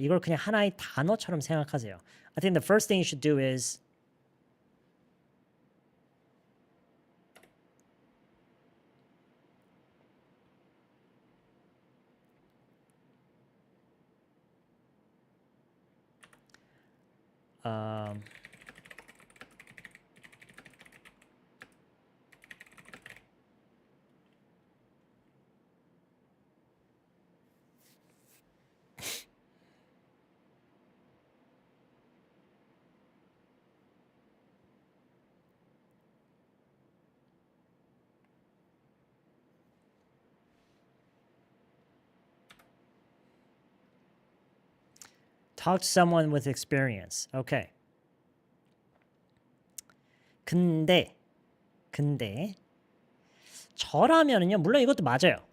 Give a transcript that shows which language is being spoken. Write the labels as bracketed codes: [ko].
[ko] 이걸 그냥 하나의 단어처럼 생각하세요. [en] I think the first thing you should do is Talk to someone with experience. Okay. [ko] 근데 저라면은요, 물론 이것도 맞아요.